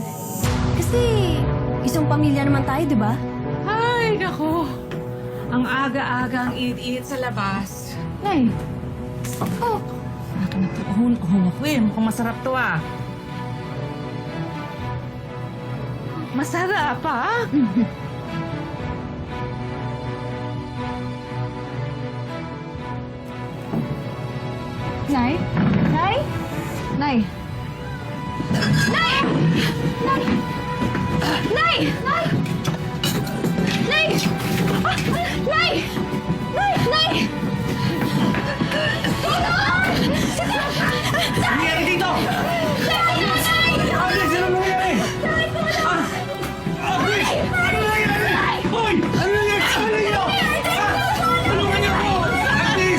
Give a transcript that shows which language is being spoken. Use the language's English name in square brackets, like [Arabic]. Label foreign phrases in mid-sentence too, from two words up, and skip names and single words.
[Filipino] Kasi, isang pamilya naman tayo, di ba? Ay, nako. Ang aga-aga ang init-init sa labas. Nay. Oh, Akin na ito. Ahon ako eh. Mukhang masarap to ah. Masarap ah. Nay? Nay? Nay? Nay! Nay! Nay! Nay! Nay! Nay! Nay! Nay! Nangyari dito! Alex, ano nangyari? Grace! Ano nangyari? Hoy! Ano nangyari sa kanila? Tulungan niyo ako! Alex!